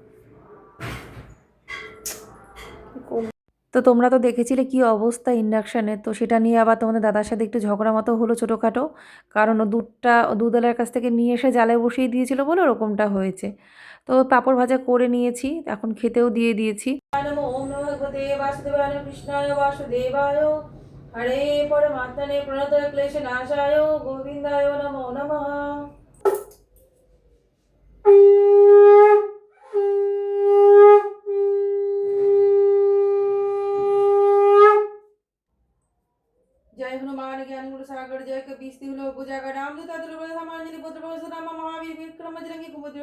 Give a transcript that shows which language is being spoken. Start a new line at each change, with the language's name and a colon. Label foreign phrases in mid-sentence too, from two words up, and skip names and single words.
Bangla: তো তোমরা তো দেখেছিলে কি অবস্থা ইন্ডাকশানে, তো সেটা নিয়ে আবার তোমাদের দাদার সাথে একটু ঝগড়া মতো হলো ছোটোখাটো, কারণ ও দুধওয়ালার কাছ থেকে নিয়ে এসে জালে বসিয়ে দিয়েছিল বলে ওরকমটা হয়েছে। তো পাঁপড় ভাজা করে নিয়েছি, এখন খেতেও দিয়ে দিয়েছি।
Sanskrit: ওম নমঃ ভগবতে বাসুদেবায় কৃষ্ণায় বাসুদেবায় হরে পরমাত্মনে প্রণতয় ক্লেশ নাশায় গোবিন্দায় নমো নমঃ।
Awadhi: जय हनुमान ज्ञान गुण सागर जय कपीस तिहुलो भुजागर रामदूत अतुल समांजलि पुत्र पवन राम महावीर विक्रम बजरंगी कुमति